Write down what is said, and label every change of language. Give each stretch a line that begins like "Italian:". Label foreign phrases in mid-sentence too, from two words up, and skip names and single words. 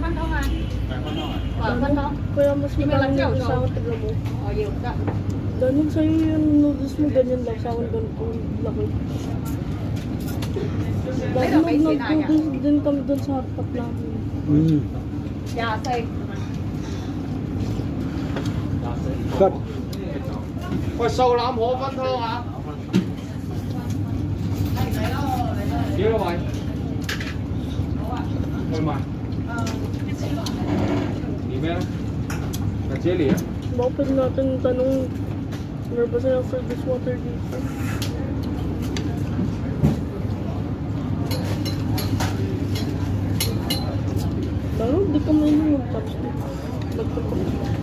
Filipino: Kaya mas marami yung sa akin taga mo. Ganun sa'yo yung noodles mo, ganyan lang. Sa akin ganito laki. Dahil nag-noodles din kami doon sa hotpot namin. Cut.
Cantonese: 喂，素腩河粉湯啊！幾個位？外賣。你咩咧？那接你啊！
Filipino: Baka pwede natin tanong, meron ba silang service water dito? Pero hindi ka mainom yung chopstick. Nagpapapit.